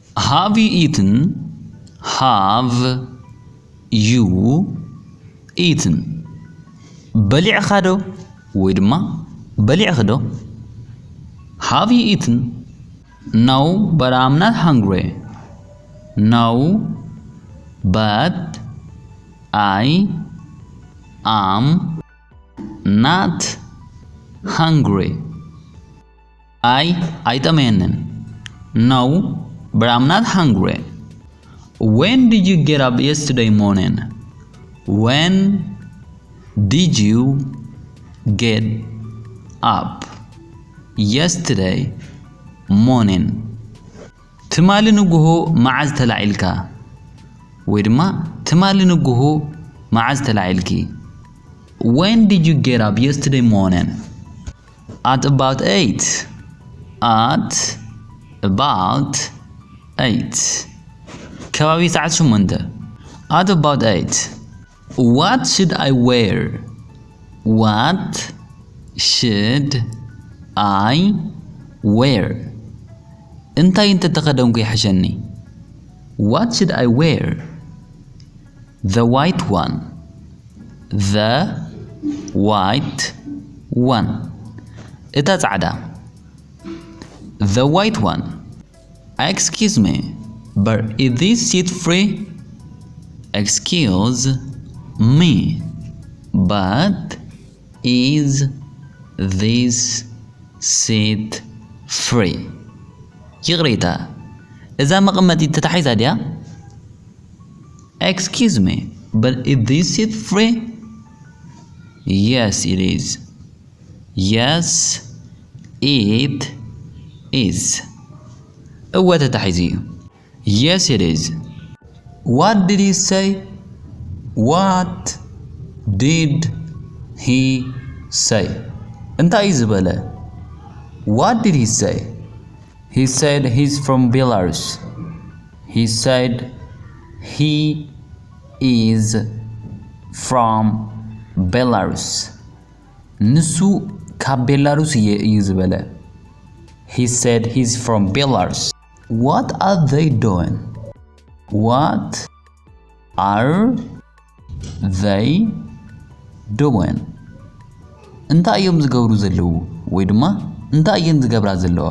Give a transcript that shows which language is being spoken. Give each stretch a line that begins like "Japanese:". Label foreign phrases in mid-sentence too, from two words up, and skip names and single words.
English: Have you eaten? Have you eaten?
Tigrinya: በሊዕኻ ዶ ወይ ድማ በሊዕኽ ዶ?
English: Have you eaten? No, but I'm not hungry. No, but I am not hungry. አይጠመየንን No, but I'm not hungry. When did you get up yesterday morning? When did you get up yesterday morning?
Tigrinya: ትማሊ ንጉሆ መዓዝ ተላዒልካ ወይ ድማ ትማሊ ንጉሆ መዓዝ ተላዒልኪ?
English: When did you get up yesterday morning? At about 8. At about 8.
Tigrinya: ከባቢ ሰዓት 8.
English: At about 8. What should I wear? What should I wear?
Tigrinya: እንታይ እንተተኸደንኩ ይሐሸኒ?
English: What should I wear? The white one. The white one.
Tigrinya: እታ ጻዕዳ.
English: The white one. Excuse me, but is this seat free? Excuse me, but is this seat free?
Tigrinya: ይቕሬታ እዛ መቐመጢት ተታሒዛ ድያ?
English: Excuse me, but is this seat free? Yes, it is. Yes, it is.
Tigrinya: እወ ተታሒዙ እዩ.
English: Yes, it is. What did he say? What did he say?
Tigrinya: እንታይ ዝበለ?
English: What did he say? He said he's from Belarus. He said he is from Belarus.
Tigrinya: ንሱ ካብ ቤላሩስ እዩ ዝበለ.
English: He said he's from Belarus. What are they doing? What are they doing?
Tigrinya: እንታይ እዮም ዝገብሩ ዘለዉ ወይ ድማ እንታይ እየን ዝገብራ ዘለዋ?